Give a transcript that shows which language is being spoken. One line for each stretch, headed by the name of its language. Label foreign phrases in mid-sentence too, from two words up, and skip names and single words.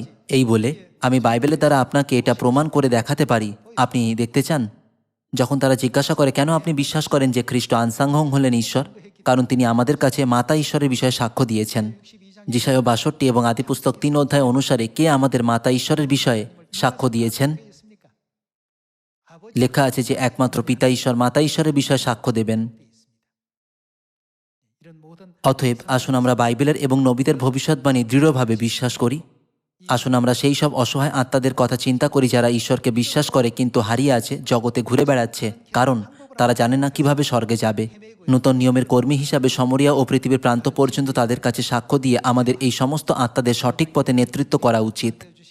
Bangla: এই বলে, আমি বাইবেলের দ্বারা আপনাকে এটা প্রমাণ করে দেখাতে পারি। আপনি দেখতে চান? যখন তারা জিজ্ঞাসা করে, কেন আপনি বিশ্বাস করেন যে খ্রিস্ট আনসাংহং হলেন ঈশ্বর? কারণ তিনি আমাদের কাছে মাতা ঈশ্বরের বিষয়ে সাক্ষ্য দিয়েছেন। যিশায় 62 এবং আদিপুস্তক 3 অধ্যায় অনুসারে কে আমাদের মাতা ঈশ্বরের বিষয়ে সাক্ষ্য দিয়েছেন?
Korean: 있습니까? 아버지
Bangla: লেখা আছে যে একমাত্র পিতা ঈশ্বর মাতা ঈশ্বরের বিষয়ে সাক্ষ্য দেবেন।
Korean: 이런 모든
Bangla: অতএব আসুন আমরা বাইবেলের এবং নবীদের ভবিষ্যৎবাণী দৃঢ়ভাবে বিশ্বাস করি। আসুন আমরা সেই সব অসহায় আত্মাদের কথা চিন্তা করি যারা ঈশ্বরকে বিশ্বাস করে কিন্তু হারিয়ে আছে, জগতে ঘুরে বেড়াচ্ছে, কারণ তারা জানে না কিভাবে স্বর্গে যাবে। নূতন নিয়মের কর্মী হিসাবে সমরিয়া ও পৃথিবীর প্রান্ত পর্যন্ত তাদের কাছে সাক্ষ্য দিয়ে আমাদের এই সমস্ত আত্মাদের সঠিক পথে নেতৃত্ব করা উচিত।